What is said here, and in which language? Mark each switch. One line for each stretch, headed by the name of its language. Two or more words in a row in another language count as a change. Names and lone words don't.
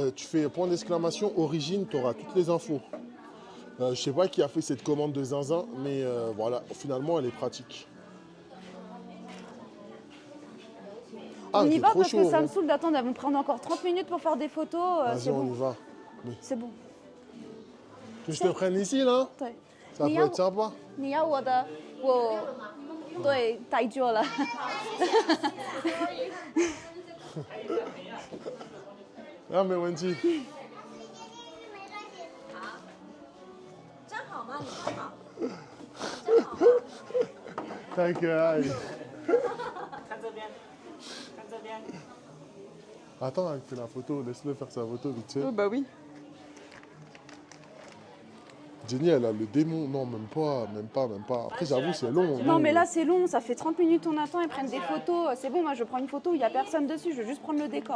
French: Tu fais point d'exclamation, origine, tu auras toutes les infos. Je sais pas qui a fait cette commande de zinzin, mais voilà, finalement, elle est pratique. Ah, On y t'es va trop parce chaud. que ça me Hein. saoule d'attendre, elles vont prendre encore 30 minutes pour faire des photos. Vas-y, C'est on bon. y va. Mais C'est bon. que je te prenne ici, là?
Chinese: 对，
French: Ça peut être sympa.
Chinese: 你要我的，我对带着了。
French: Ah, mais Wendy.
Chinese: 站好吗？你站好。太可爱。看这边，看这边。
French: Attends, elle fait la photo. Laisse-le faire sa photo vite fait. Oh, bah oui. Jenny, elle a le démon. Non, même pas, même pas, même pas. Après, j'avoue, c'est long. Non, mais là c'est long, ça fait 30 minutes on attend, ils prennent des photos. C'est bon, moi je prends une photo où il n'y a personne dessus, je veux juste prendre le décor.